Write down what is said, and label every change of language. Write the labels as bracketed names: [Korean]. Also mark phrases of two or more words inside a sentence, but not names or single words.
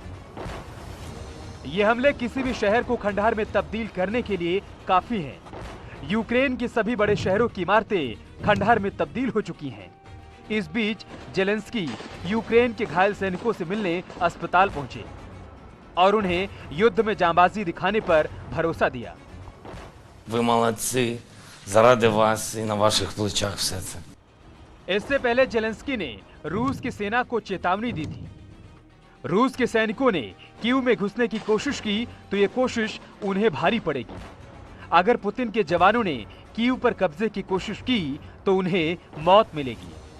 [Hindi] ये हमले किसी भी शहर को खंडहर में तब्दील करने के लिए काफी हैं। यूक्रेन के सभी बड़े शहरों की इमारतें खंडहर में तब्दील हो चुकी हैं। इस बीच जेलेंस्की यूक्रेन के घायल सैनिकों से मिलने अस्पताल पहुंचे और उन्हें युद्ध में जांबाजी दिखाने पर भरोसा दिया। [Ukrainian] Ви молодці, заради вас і на ваших плечах все це. [Hindi] इससे पहले जेलेंस्की ने रूस की सेना को चेतावनी दी थी। रूस के सैनिकों ने कीव में घुसने की कोशिश की तो ये कोशिश उन्हें भारी पड़ेगी। अगर पुतिन के जवानों ने कीव पर कब्जे की कोशिश की तो उन्हें मौत मिलेगी।